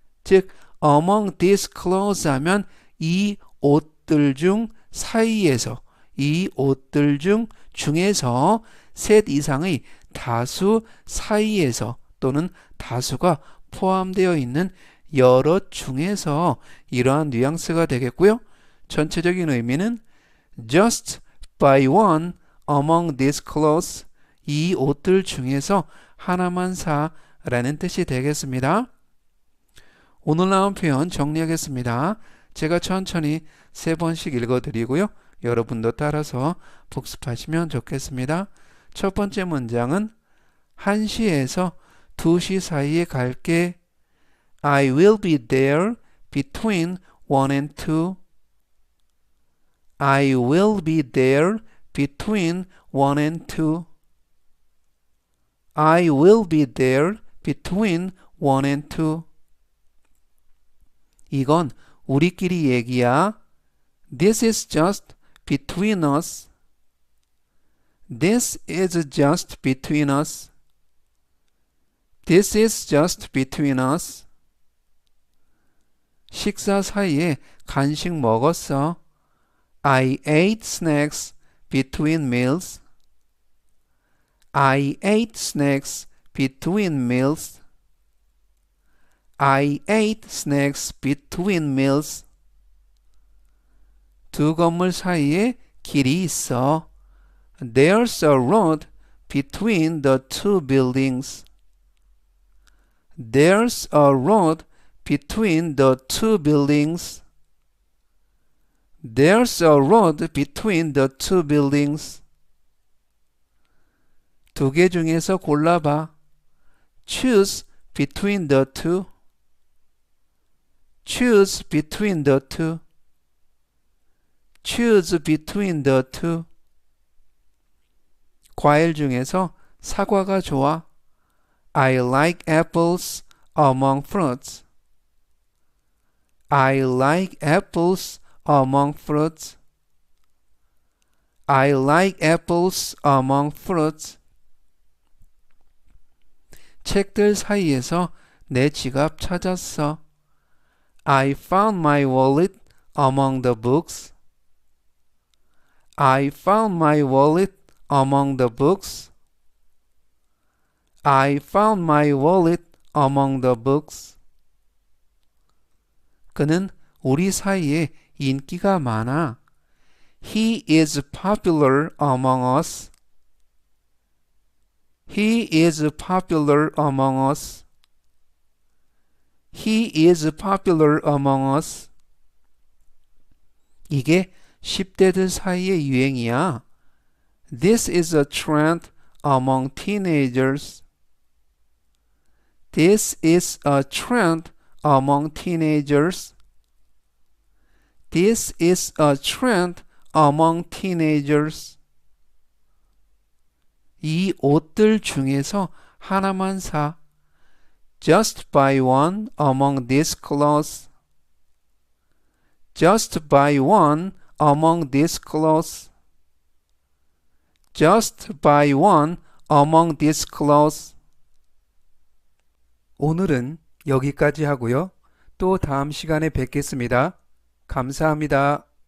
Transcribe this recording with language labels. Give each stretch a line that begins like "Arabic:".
Korean: 즉
English: among these clothes
Korean: 하면 이 옷들 중 사이에서, 이 옷들 중 중에서 셋 이상의 다수 사이에서 또는 다수가 포함되어 있는 여러 중에서 이러한 뉘앙스가 되겠고요. 전체적인 의미는
English: just buy one among these clothes.
Korean: 이 옷들 중에서 하나만 사 라는 뜻이 되겠습니다. 오늘 나온 표현 정리하겠습니다. 제가 천천히 3번씩 읽어드리고요. 여러분도 따라서 복습하시면 좋겠습니다. 첫 번째 문장은 1시에서 2시 사이에 갈게.
English: I will be there between 1 and 2. I will be there between 1 and 2. I will be there between 1 and 2.
Korean: 이건 우리끼리 얘기야.
English: This is just between us. This is just between us. This is just between us.
Korean: 식사 사이에 간식 먹었어.
English: I ate snacks between meals. I ate snacks between meals. I ate snacks between meals.
Korean: 두 건물 사이에 길이 있어.
English: There's a road between the two buildings. There's a road between the two buildings. There's a road between the two buildings.
Korean: 두 개 중에서 골라봐.
English: Choose between the two. Choose between the two. Choose between the two.
Korean: 과일 중에서 사과가 좋아.
English: I like apples among fruits. I like apples among fruits. I like apples among fruits.
Korean: 책들 사이에서 내 지갑 찾았어.
English: I found my wallet among the books. I found my wallet among the books. I found my wallet among the books.
Korean: 그는 우리 사이에 인기가 많아.
English: He is popular among us. He is popular among us. He is popular among us.
Korean: 이게 10대들 사이의 유행이야.
English: This is a trend among teenagers. This is a trend among teenagers. This is a trend among teenagers.
Korean: 이 옷들 중에서 하나만 사.
English: Just buy one among these clothes. Just buy one among these clothes. Just buy one among these clothes.
Korean: 오늘은 여기까지 하고요. 또 다음 시간에 뵙겠습니다. 감사합니다.